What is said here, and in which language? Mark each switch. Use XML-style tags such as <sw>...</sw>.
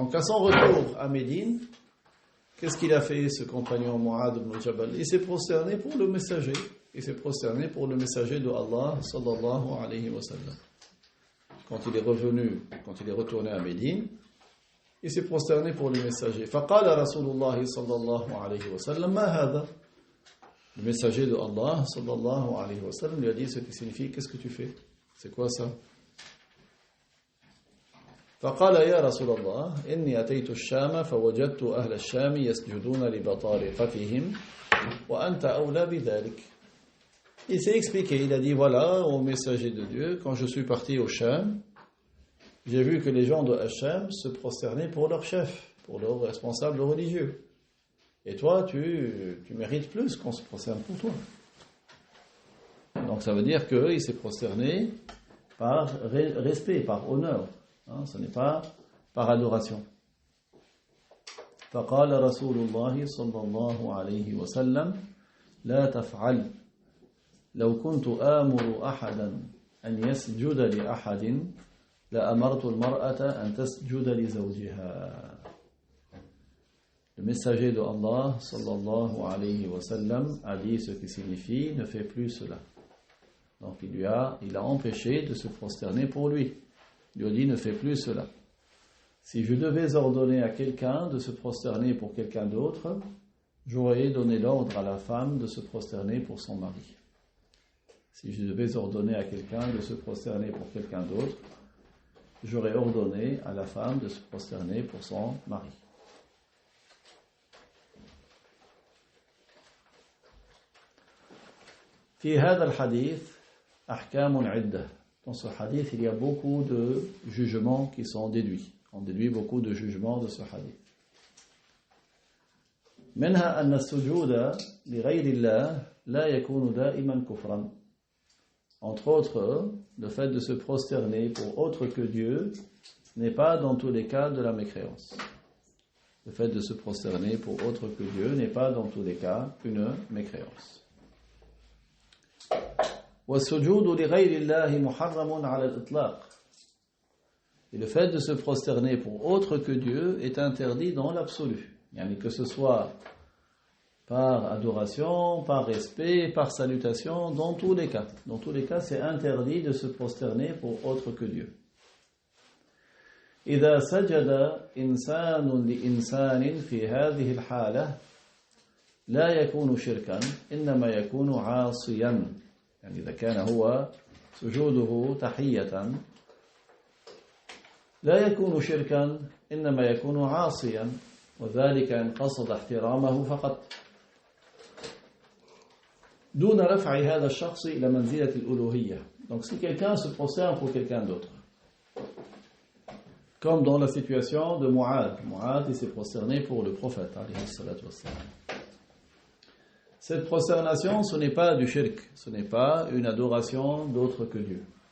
<fr>Donc à son retour à Médine, qu'est-ce qu'il a fait ce compagnon Mu'adh ibn Jabal? Il s'est prosterné pour le messager. Il s'est prosterné pour le messager de Allah</fr> <ar>sallallahu alayhi wa sallam.</ar> <fr>Quand il est retourné à Médine, il s'est prosterné pour le messager.</fr> <ar>فقال رسول الله صلى الله عليه وسلم ما هذا?</ar> <fr>Le messager de Allah</fr> <ar>sallallahu alayhi wa sallam</ar> <fr>lui a dit ce qui signifie qu'est-ce que tu fais? C'est quoi ça?</fr> <ar>فقال يا رسول الله إني أتيت الشام فوجدت أهل الشام يسجدون لبطارقتهم وأنت أولى بذلك.</ar> <fr>Il s'est expliqué, il a dit voilà, au messager de Dieu, quand je suis parti au Sham, j'ai vu que les gens de Hacham se prosternaient pour leur chef, pour leur responsable religieux. Et toi, tu mérites plus qu'on se prosterne pour toi. Donc ça veut dire qu'il s'est prosterné par respect, par honneur. Ce n'est pas par adoration.</fr> <ar>فقال رسول الله صلى الله عليه وسلم لا تفعل لو كنت آمر أحدا أن يسجد لأحد لأمرت المرأة أن تسجد لزوجها.</ar> <fr>Le messager de Allah</fr> <ar>sallallahu alayhi wa sallam</ar> <fr>a dit ce qui signifie ne fais plus cela. Donc il a empêché de se prosterner pour lui. Il lui a dit ne fais plus cela. Si je devais ordonner à quelqu'un de se prosterner pour quelqu'un d'autre, j'aurais donné l'ordre à la femme de se prosterner pour son mari. Si je devais ordonner à quelqu'un de se prosterner pour quelqu'un d'autre, j'aurais ordonné à la femme de se prosterner pour son mari.</fr> <ar>في هذا الحديث أحكام عدة.</ar> <fr>Dans ce hadith, il y a beaucoup de jugements qui sont déduits. On déduit beaucoup de jugements de ce hadith.</fr> <ar>منها أن السجود لغير الله لا يكون دائما كفرا.</ar> <fr>Entre autres, le fait de se prosterner pour autre que Dieu n'est pas dans tous les cas de la mécréance. Le fait de se prosterner pour autre que Dieu n'est pas dans tous les cas une mécréance.</fr> <ar>والسجود لغير الله محرم على الإطلاق.</ar> <fr>Et le fait de se prosterner pour autre que Dieu est interdit dans l'absolu. Yani que ce soit par adoration, par respect, par salutation, dans tous les cas. Dans tous les cas, c'est interdit de se prosterner pour autre que Dieu.</fr> <ar>إذا سجد إنسان لإنسان في هذه الحالة لا يكون شركا إنما يكون عاصيا. يعني إذا كان هو سجوده تحية لا يكون شركا إنما يكون عاصيا وذلك إن قصد احترامه فقط دون رفع هذا الشخص إلى منزلة الألوهية.</ar> <fr>Donc si quelqu'un se prosterne pour quelqu'un d'autre, comme dans la situation de Mu'adh, il s'est prosterné pour le prophète</fr> <ar>alayhi salatu wassalam.</ar> <fr>Cette prosternation, ce n'est pas du shirk, ce n'est pas une adoration d'autre que Dieu.</fr>